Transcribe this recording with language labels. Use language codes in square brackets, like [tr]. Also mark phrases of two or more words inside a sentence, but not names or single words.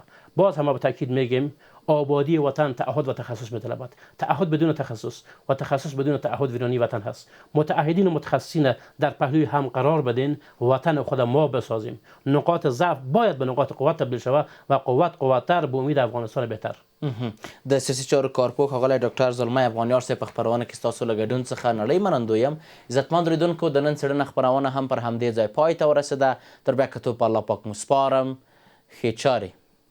[fa] باز هم به تاکید میگیم آبادی وطن تعهد و تخصص میطلبد. تعهد بدون تخصص و تخصص بدون تعهد ویرانی وطن هست. متعهدین و متخصصین در پهلوی هم قرار بدین، وطن خود ما بسازیم. نقاط ضعف باید به نقاط قوت تبدیل شود و قوتتر به امید افغانستان بهتر. [ps] د سیاسي چارو کارپوه ښاغلی ډاکټر زلمی افغانیار صاحب په خپرونه کې ستاسو له ګډون څخه نړۍ منندوی یم. عزتمند لیدونکو، د نن څېړنه خپرونه هم پر همدې ځای پای ته ورسېده. تر بیا کتو په الله پاک مو سپارم. ښې چارې.